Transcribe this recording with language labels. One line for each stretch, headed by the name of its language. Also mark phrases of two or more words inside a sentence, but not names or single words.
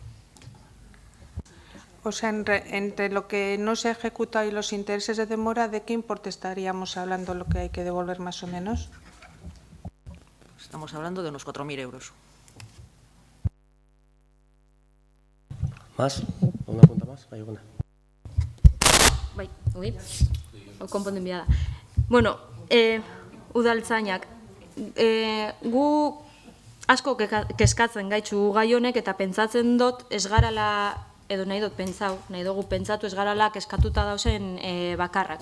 Spanish: O sea, entre lo que no se ejecuta y los intereses de demora, ¿de qué importe estaríamos hablando lo que hay que devolver más o menos? Estamos hablando de unos 4.000 euros. ¿Más? ¿Una pregunta más? Hay una.
Basque: Bai, oi, konpondu enbia da. Bueno, udaltzainak, gu asko kezkatzen gaitzu gai honek eta pentsatzen dut ez garala, edo nahi dugu pentsatu ez garala kezkatuta dauzen bakarrak.